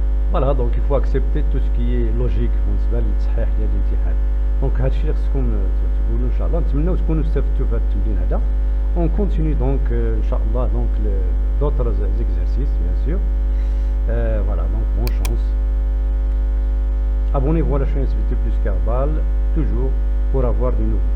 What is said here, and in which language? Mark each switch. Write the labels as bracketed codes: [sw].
[fr] Voilà, donc il faut accepter tout ce qui est logique [ar] بالنسبه للتصحيح ديال الامتحان. دونك هادشي اللي خصكم تقولوا ان شاء الله. نتمنوا تكونوا استفدتوا في هذا التمرين هذا. [fr] On continue donc inchallah donc d'autres exercices bien sûr. Voilà, donc bonne chance. Abonnez-vous à la chaîne SVT Plus Carbal toujours pour avoir du nouveau.